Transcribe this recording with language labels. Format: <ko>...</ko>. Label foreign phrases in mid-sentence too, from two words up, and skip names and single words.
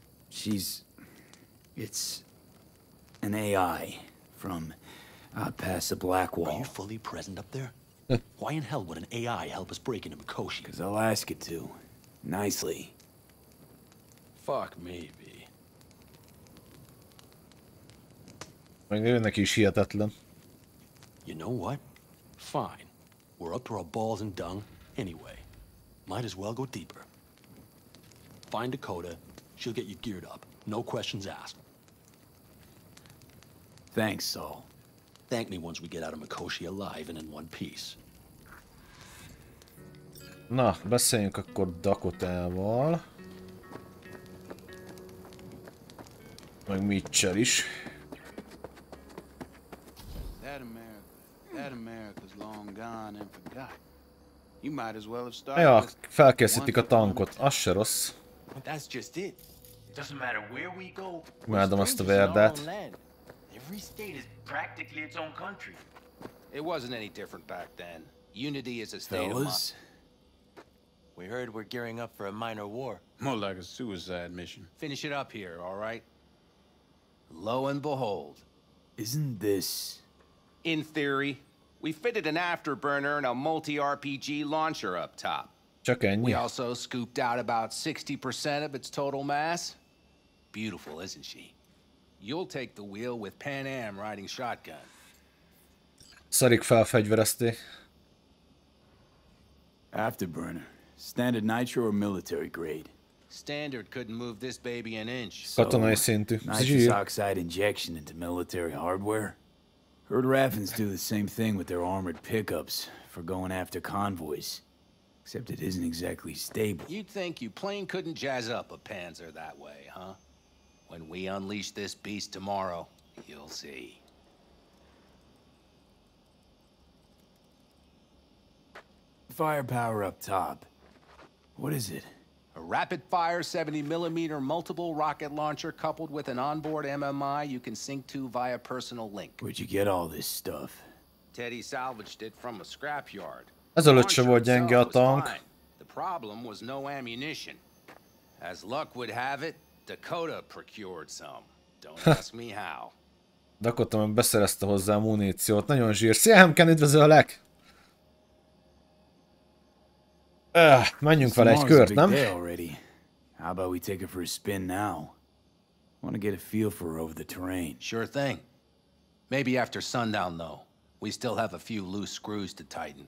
<en>It's an AI from past the Black Wall. Are you fully present up there? Why in hell would an AI help us break into Mikoshi? Because I'll ask it to. Nicely. Fuck me, B.</en> <hu>Meg neki is hihetetlen.</hu> <en>You know what? Fine. We're up to our balls in dung anyway. Might as well go deeper. Find Dakota. She'll get you geared up. No questions asked. Thanks, Saul. Thank me once we get out of Mikoshi alive and in one piece.</en> <hu>Na, beszéljünk akkor Dakotával. Meg Mitchell is.</hu> <en>That America's long gone and forgot. You might as well have started.</en> <hu>Ja, felkészítik a tankot. Az se rossz.</hu> <en>That's just it. Doesn't matter where we go.</en> <hu>Imádom azt a verdát.</hu> <en>Every state is practically its own country. It wasn't any different back then. Unity is a state of mind. Fellas, We heard we're gearing up for a minor war. More like a suicide mission. Finish it up here, all right? Lo and behold. isn't this... In theory, we fitted an afterburner and a multi-RPG launcher up top.</en> <hu>Csak ennyi.</hu> <en>We also scooped out about 60% of its total mass. Beautiful, isn't she? You'll take the wheel with Pan Am riding shotgun.</en> <hu>Szarik fel, fegyverezték.</hu> <en>Afterburner. Standard nitro or military grade? Standard couldn't move this baby an inch.</en> <hu>Katonai szintű.</hu> <en>Nitrous</en> <hu>Zsír.</hu> <en>oxide injection into military hardware? Heard Raffens do the same thing with their armored pickups for going after convoys. Except it isn't exactly stable. You'd think you plain couldn't jazz up a Panzer that way, huh? When we unleash this beast tomorrow, you'll see. Firepower up top. What is it? A rapid-fire 70mm multiple rocket launcher coupled with an onboard MMI you can sync to via personal link. Where'd you get all this stuff? Teddy salvaged it from a scrapyard.</en> <hu>Ezelőtt se volt gyenge a tank.</hu> <en>The problem was no ammunition. As luck would have it, Dakota procured some. Don't ask me how.</en> <hu>Dakota meg beszerezte hozzá a muníciót. Nagyon zsír. Szia, Hemken, üdvözöllek! Menjünk vele egy kört, nem?</hu> <en>How about we take her for a spin now? Want to get a feel for her over the terrain. Sure thing. Maybe after sundown, though. We still have a few loose screws to tighten.</en>